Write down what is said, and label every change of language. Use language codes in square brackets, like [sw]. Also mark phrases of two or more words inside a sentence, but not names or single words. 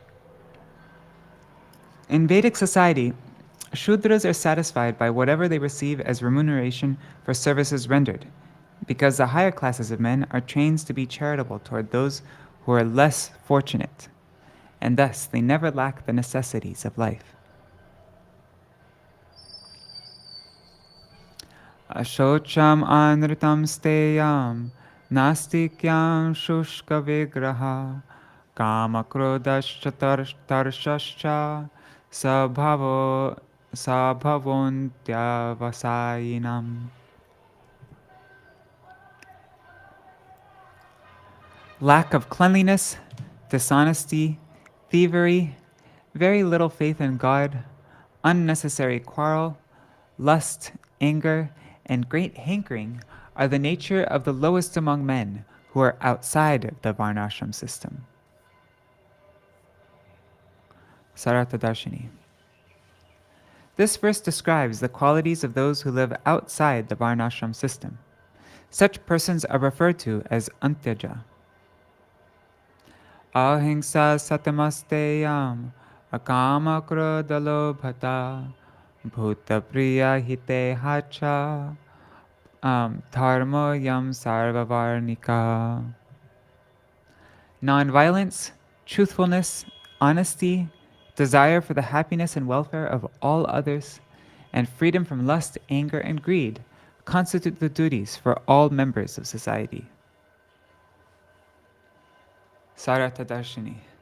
[en] In Vedic society, Shudras are satisfied by whatever they receive as remuneration for services rendered, because the higher classes of men are trained to be charitable toward those who are less fortunate, and thus they never lack the necessities of life. [sa] Ashocham anritam steyam nastikyam shushka vigraha kama krodascha tarshascha sabhavontya-vasayinam. [en] Lack of cleanliness, dishonesty, thievery, very little faith in God, unnecessary quarrel, lust, anger, and great hankering are the nature of the lowest among men, who are outside of the Varṇāśrama system. Sārārtha-darśinī. This verse describes the qualities of those who live outside the Varṇāśrama system. Such persons are referred to as antyaja. [sa] Ahimsa satamasteyam akama krodalobhata bhuta priya hite hacha dharma yam sarvavarnika. [en] Nonviolence, truthfulness, honesty, desire for the happiness and welfare of all others, and freedom from lust, anger, and greed constitute the duties for all members of society. Sārārtha-darśinī.